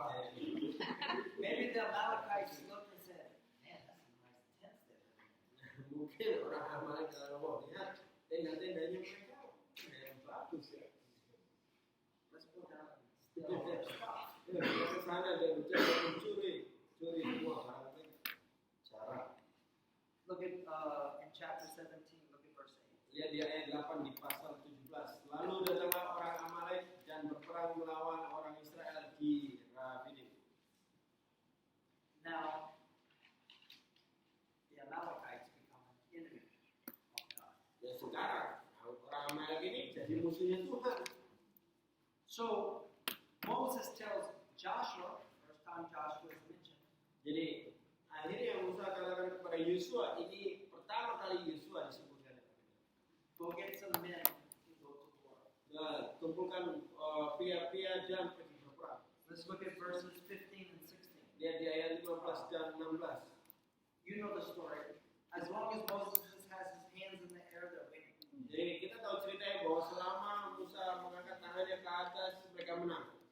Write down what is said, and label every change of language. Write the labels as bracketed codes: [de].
[en] Maybe the Amalekites looked and said, man, that's some nice tents there. [id] Mungkin orang Amalek kalau lihat tenda-tendanya mereka yang bagus ya. [en] Let's go down and steal all their stuff. [id] Kita ke sana dan mencoba mencuri semua barang mereka. Cara. [en] Look at in chapter 17, look at verse 8. [id] Lihat di ayat 8 di pasal 17. Lalu datanglah orang Amalek dan berperang melawan orang Israel di Rafidim. [en] Now, the Amalekites become an enemy of God. [id] Ya sekarang orang Amalek ini jadi musuhnya Tuhan. [en] So, Moses tells Joshua, first time Joshua is mentioned, [id] Jadi akhirnya Musa katakan kepada Yosua, ini pertama kali Yosua disebutkan. [en] go get some men to go to war. [id] Nah, kumpulkan pria-pria dan pergi berperang. [en] Let's look at verses 15 and 16. [id] Lihat di ayat 15 dan 16. [en] You know the story. As long as Moses has his hands in the air, they're winning. [id] Jadi kita tahu ceritanya bahwa selama Musa mengangkat tangannya ke atas, mereka menang.